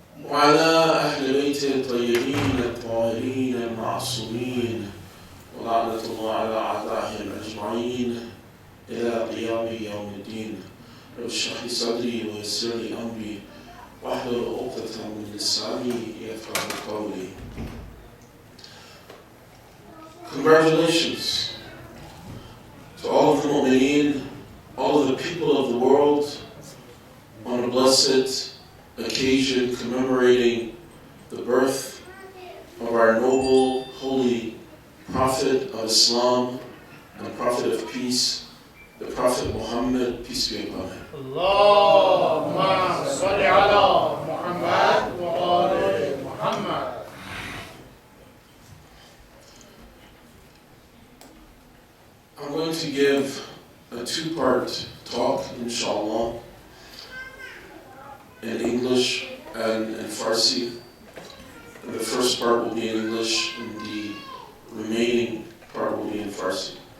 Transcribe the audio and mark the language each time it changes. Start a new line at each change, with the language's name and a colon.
Arabic: وعلى أهل بيته الطيبين الطاهرين المعصومين ولعنة الله على أعدائهم أجمعين إلى قيام يوم الدين. رب اشرح لي صدري ويسر لي أمري واحلل عقدة من لساني يفقهوا قولي.
English: Congratulations to all of the mu'mineen, all of the people of the world, on a blessed occasion commemorating the birth of our noble, holy Prophet of Islam and Prophet of Peace, the Prophet Mohammad, peace be upon him.
Arabic: اللهم صل على محمد وآل محمد.
English: I'm going to give a two-part talk, inshallah, in English and in Farsi. And the first part will be in English, and the remaining part will be in Farsi.